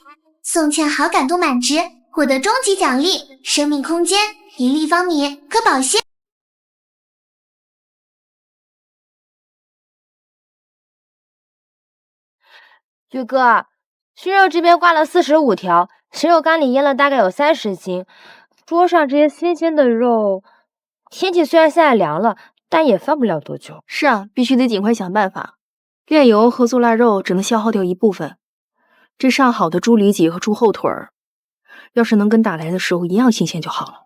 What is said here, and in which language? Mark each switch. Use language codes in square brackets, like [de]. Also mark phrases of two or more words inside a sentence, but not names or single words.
[zh] 送欠好感度滿值，獲得終極獎勵：生命空間1立方米，可保鮮。宇哥，熏肉這邊掛了45條，神肉乾裡醃了大概有30斤。桌上這些新鮮的肉，天氣雖然現在涼了，但也放不了多久。是啊，必須得盡快想辦法。煉油和做臘肉只能消耗掉一部分，這上好的豬里脊和豬後腿兒， 要是能跟打來的时候一樣新鮮就好了。